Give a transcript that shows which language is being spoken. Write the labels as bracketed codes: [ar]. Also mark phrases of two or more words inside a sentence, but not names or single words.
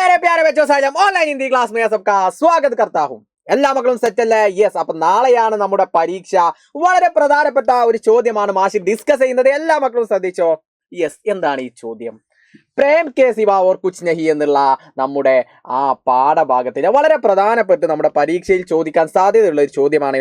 [hi] प्यारे बच्चों साइलम ऑनलाइन हिंदी क्लास में सबका स्वागत करता हूं. [ml] എല്ലാ മക്കളും സെറ്റ് അല്ലേ? യെസ്. അപ്പൊ നാളെയാണ് നമ്മുടെ പരീക്ഷ. വളരെ പ്രധാനപ്പെട്ട ഒരു ചോദ്യമാണ് മാഷി ഡിസ്കസ് ചെയ്യുന്നത്. എല്ലാ മക്കളും ശ്രദ്ധിച്ചോ. യെസ്, എന്താണ് ഈ ചോദ്യം? പ്രേം കെ സിവ ഓർ കുച്ച് നഹി എന്നുള്ള നമ്മുടെ ആ പാഠഭാഗത്തിലെ വളരെ പ്രധാനപ്പെട്ട് നമ്മുടെ പരീക്ഷയിൽ ചോദിക്കാൻ സാധ്യതയുള്ള ഒരു ചോദ്യമാണ്.